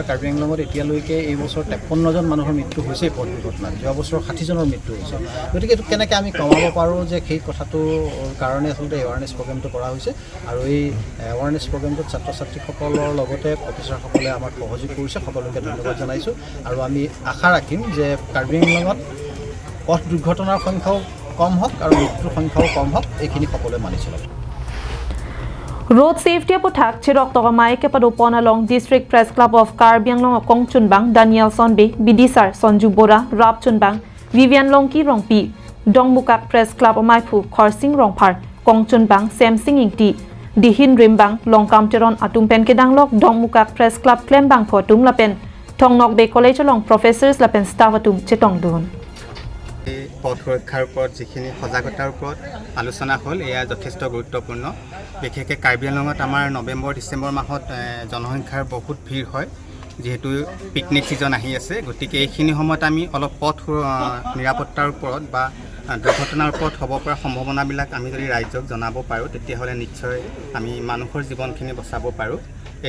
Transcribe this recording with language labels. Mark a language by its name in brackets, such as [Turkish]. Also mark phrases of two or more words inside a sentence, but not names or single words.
[Assamese] কাৰ্বি আংলঙত এতিয়ালৈকে এই বছৰ 53 জন মানুহৰ মৃত্যু হৈছে পথ দুৰ্ঘটনাত যোৱা বছৰ 60 জনৰ মৃত্যু হৈছে গতিকে এইটো কেনেকৈ আমি কমাব পাৰোঁ যে সেই কথাটোৰ কাৰণে আচলতে [English] awareness program [Assamese] কৰা হৈছে আৰু এই [English] awareness program [Assamese] ছাত্ৰ ছাত্ৰীসকলৰ লগতে প্ৰফেচাৰসকলে আমাক সহযোগ কৰিছে সকলোকে ধন্যবাদ জনাইছোঁ আৰু আমি আশা ৰাখিম যে কাৰ্বি আংলঙত পথ দুৰ্ঘটনাৰ সংখ্যাও কম হোক আৰু মৃত্যুৰ সংখ্যাও কম হোক এইখিনি সকলোৱে মানি চলক [English] Road Safety [Karbi] aputhak Cheroktok mai kepadupon along District Press Club of Karbi Anglong Kongchun Bang Danielson Bay Bidisar Sonju Bora Rapchun Bang Vivian Longki Rongpi Dongmukak Press Club mai phu Khorsing Rongphar Kongchun Bang Samsing Ingti Dihin Rimbang Longkam Teron atum pen kedanglok Dongmukak Press Club Klembang photum lapen Thongnok Bay College along professors lapen staff atum chetong dun [Assamese] পথ সুৰক্ষাৰ ওপৰত যিখিনি সজাগতাৰ ওপৰত আলোচনা হ'ল এয়া যথেষ্ট গুৰুত্বপূৰ্ণ বিশেষকৈ কাৰ্বি আংলঙত আমাৰ নৱেম্বৰ ডিচেম্বৰ মাহত জনসংখ্যাৰ বহুত ভিৰ হয় যেহেতু [English] picnic season [Assamese] আহি আছে গতিকে এইখিনি সময়ত আমি অলপ পথ নিৰাপত্তাৰ ওপৰত বা দুৰ্ঘটনাৰ ওপৰত হ'ব পৰা সম্ভাৱনাবিলাক আমি যদি ৰাইজক জনাব পাৰোঁ তেতিয়াহ'লে নিশ্চয় আমি মানুহৰ জীৱনখিনি বচাব পাৰোঁ এই